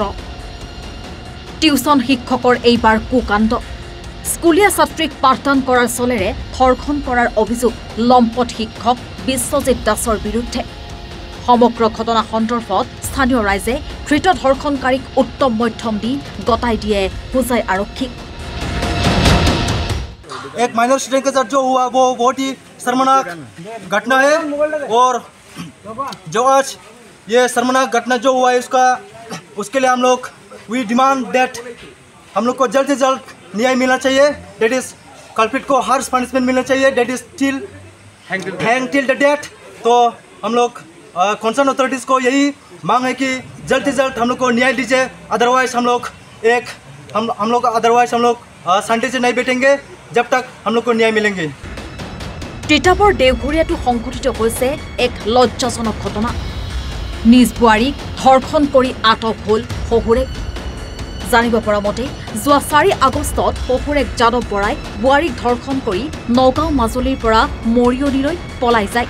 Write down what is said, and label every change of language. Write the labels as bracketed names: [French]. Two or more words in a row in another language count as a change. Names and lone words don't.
[Assamese] টিউচন শিক্ষকৰ এইবাৰ কুকাণ্ড। স্কুলীয়া ছাত্ৰীক পাঠদান কৰাৰ চলেৰে ধৰ্ষণ কৰাৰ অভিযোগ লম্পট শিক্ষক বিশ্বজিৎ দাসৰ বিৰুদ্ধে। সমগ্ৰ ঘটনা সন্দৰ্ভত স্থানীয় ৰাইজে ধৃত ধৰ্ষণকাৰীক উত্তম মধ্যম দি গতাই দিয়ে হোজাই আৰক্ষীক। [Hindi] एक [English] minor student [Hindi] के साथ जो हुआ वो बहुत ही शर्मनाक घटना है। और जो आज ये शर्मनाक घटना जो हुआ है उसके लिए हम लोग [English] we demand that [Hindi] हम लोग को जल्द से जल्द न्याय मिलना चाहिए। [English] that is culprit [Hindi] को [English] harsh punishment [Hindi] मिलना चाहिए। [English] that is hang till the death. [Hindi] तो हम लोग [English] concern authorities [Hindi] को यही मांग है कि जल्द से जल्द हम लोग को न्याय दीजिए। अदरवाइज हम लोग शांति से नहीं बैठेंगे जब तक हम लोग को न्याय मिलेंगे। [Assamese] তিতাবৰ দেওঘৰীয়াটো সংঘটিত হৈছে এক লজ্জাজনক ঘটনা। নিজ বোৱাৰীক ধৰ্ষণ কৰি আটক হ'ল শহুৰেক। জানিব পৰা মতে যোৱা 4 আগষ্টত শহুৰেক যাদৱ বৰাই বোৱাৰীক ধৰ্ষণ কৰি নগাঁও মাজুলীৰ পৰা মৰিয়নিলৈ পলাই যায়।